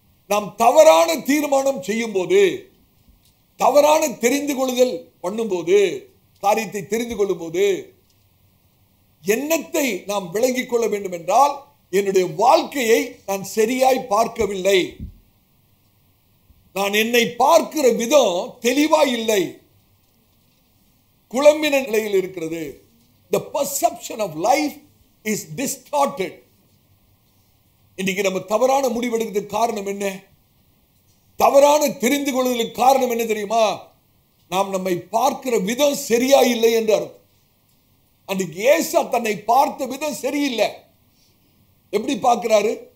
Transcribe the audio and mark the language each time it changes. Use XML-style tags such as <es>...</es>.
<ta>நாம் தவறான தீர்மானம் செய்யும் போது, தவறான தெரிந்து கொள்ளுதல் பண்ணும்போது, காரியத்தை தெரிந்து கொள்ளும் போது எண்ணத்தை நாம் விளங்கிக் கொள்ள வேண்டும் என்றால், என்னுடைய வாழ்க்கையை நான் சரியாய் பார்க்கவில்லை, நான் என்னை பார்க்கிற விதம் தெளிவா இல்லை, குழம்பின நிலையில் இருக்கிறது.</ta> <en>The perception of life is distorted.</en> <ta>இன்னைக்கு நம்ம தவறான முடிவெடுக்கிறதுக்கு காரணம் என்ன? தவறான தெரிந்து கொள்வதற்கு காரணம் என்ன தெரியுமா? நாம் நம்மை பார்க்கிற விதம் சரியா இல்லை என்று அர்த்தம். அன்றைக்கு ஏசா தன்னை பார்த்த விதம் சரியில்லை. எப்படி பார்க்கிறாரு?</ta>